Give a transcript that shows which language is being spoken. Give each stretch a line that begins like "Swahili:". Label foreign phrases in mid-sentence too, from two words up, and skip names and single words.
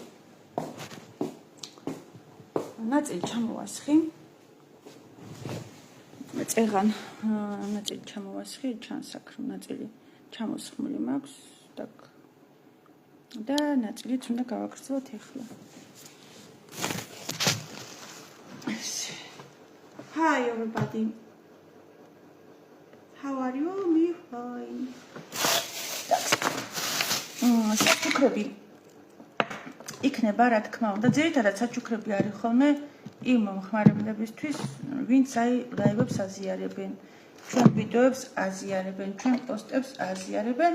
Georgian: ნაწილი ჩამოვასხი. წეღან ნაწილი ჩამოვასხი, ჩანს აქ რომ ნაწილი ჩამოსხმული მაქვს და ნაწილიც უნდა გავაგრძელოთ ახლა.
English: Hi everybody. How are you? Me fine.
Georgian: საჩუქრები იქნება, რა თქმა უნდა, ძირითადად საჩუქრები არის ხოლმე იმ მომხმარებლებისთვის, ვინც ლაივებს აზიარებენ, ჩვენ ვიდეოებს აზიარებენ, ჩვენ პოსტებს აზიარებენ.